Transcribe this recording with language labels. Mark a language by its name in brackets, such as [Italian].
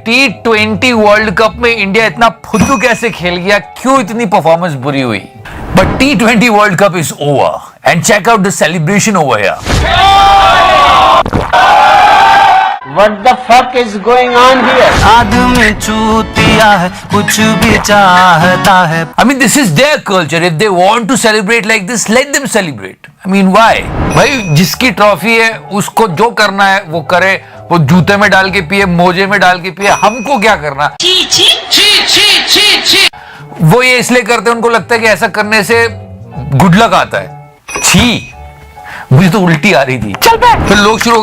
[Hindi] T20 world cup में India इतना फुद्दू कैसे खेल गया, क्यों इतनी परफॉर्मेंस बुरी हुई? [English] But T20 world cup is over and check out the celebration over here. What the fuck is going on here? [Hindi] आदमी चूतिया है, कुछ भी चाहता है। [English] I mean, this is their culture. If they want to celebrate like this, let them celebrate. I mean, why? [Hindi] भाई जिसकी trophy है उसको जो करना है वो करे, वो जूते में डाल के पिए, मोजे में डाल के पिए, हमको क्या करना? वो ये इसलिए करते हैं, उनको लगता है कि ऐसा करने से गुड लक आता है। छी, मुझे तो उल्टी आ रही थी। फिर लोग शुरू